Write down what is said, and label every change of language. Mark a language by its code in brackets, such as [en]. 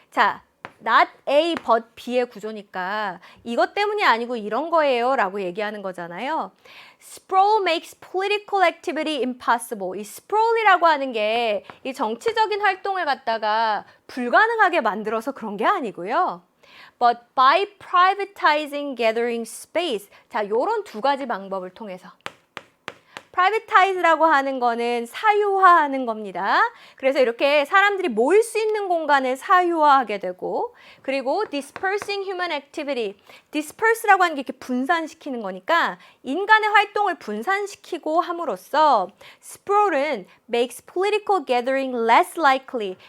[ko] 자, not A but B의 구조니까 이것 때문이 아니고 이런 거예요 라고 얘기하는 거잖아요. [en] Sprawl makes political activity impossible. [ko] 이 sprawl이라고 하는 게 이 정치적인 활동을 갖다가 불가능하게 만들어서 그런 게 아니고요. [en] But by privatizing gathering space. [ko] 자, 요런 두 가지 방법을 통해서. privatize라고 하는 거는 사유화하는 겁니다. 그래서 이렇게 사람들이 모일 수 있는 공간을 사유화하게 되고 그리고 [en] dispersing human activity. [ko] disperse라고 하는 게 이렇게 분산시키는 거니까 인간의 활동을 분산시키고 함으로써 sprawl은 [en] makes political gathering less likely.